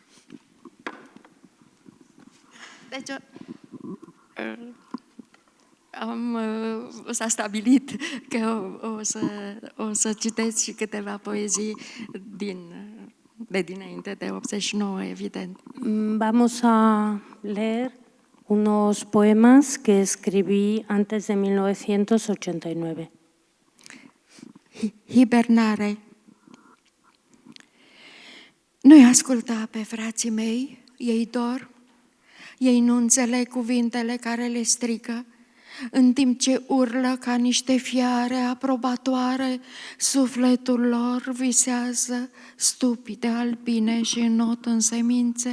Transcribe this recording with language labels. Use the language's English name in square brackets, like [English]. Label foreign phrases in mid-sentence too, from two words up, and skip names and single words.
[Romanian] Deci, s-a stabilit că o să citesc și câteva poezii de dinainte de 89, evident. [Spanish] Vamos a leer unos poemas que escribí antes de 1989. [Romanian] Hibernare. Nu-i asculta pe frații mei, ei dorm, ei nu înțeleg cuvintele care le strică, în timp ce urlă ca niște fiare aprobatoare, sufletul lor visează stupide albine și înot în semințe.